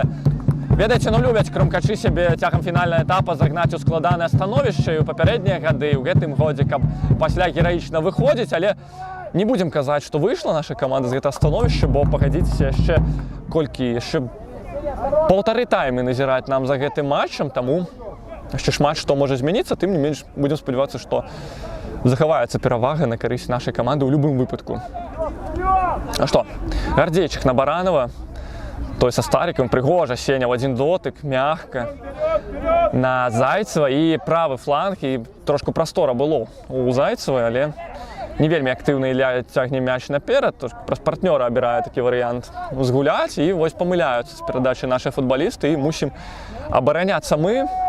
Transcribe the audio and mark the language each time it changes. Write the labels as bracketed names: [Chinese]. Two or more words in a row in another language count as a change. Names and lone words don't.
[Belarusian] Ведаеце, ну любяць кромкачы сябе цягам фінальнага этапа загнаць у складанае становішча і ў папярэднія гады, і ў гэтым годзе, каб пасля гераічна выходзіць, але не будем казаць, што выйшла наша каманда з гэтага становішча, бо пагадзіцеся, яшчэ колькі, яшчэ паўтары таймы назіраць нам за гэтым матчам, таму яшчэ шмат што можа змяніцца, тым не менш будзем спадзявацца, што захаваецца перавага на карысць нашай каманды ў любым выпадку. А што, Гардзейчык на Баранова, той са Старыкам, прыгожа, Сеня [Russian] в один дотык, [Belarusian] мягка, на Зайцева і правы фланг, і трошку прастора было у Зайцевай, але не вельмі актыўна Ілля цягне мяч наперад, праз партнёра абірае такі варыянт згуляць, і вось памыляюцца з перадачы нашы футбалісты, і мусім абараняцца мы.